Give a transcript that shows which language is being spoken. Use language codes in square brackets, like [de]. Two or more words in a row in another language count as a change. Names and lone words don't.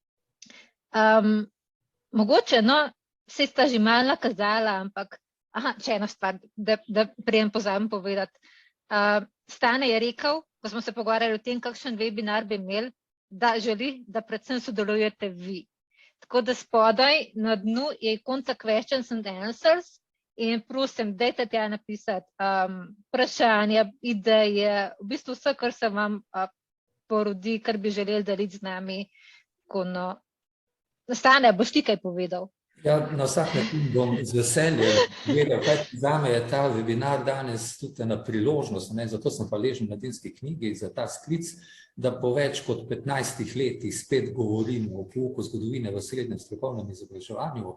[sl] Mogoče, no, vse sta že malo nakazala, ampak še ena stvar, da prejem pozabim povedati. Stane je rekel, ko smo se pogovarjali o tem, kakšen webinar bi imeli, da želi, da predvsem sodelujete vi. Tako da spodaj na dnu je ikonca questions and answers in prosim, dajte tja napisati vprašanja, ideje, v bistvu vse, kar se vam porodi, kar bi želeli deliti z nami. Stane, boš ti kaj povedal? Ja, na vsak način bom z veseljem povedal, kaj zame je ta webinar danes tudi ena priložnost, zato sem hvaležen Mladinski knjigi za ta sklic, da po več kot 15 letih spet govorimo o pouku zgodovine v srednjem strokovnem izobraževanju.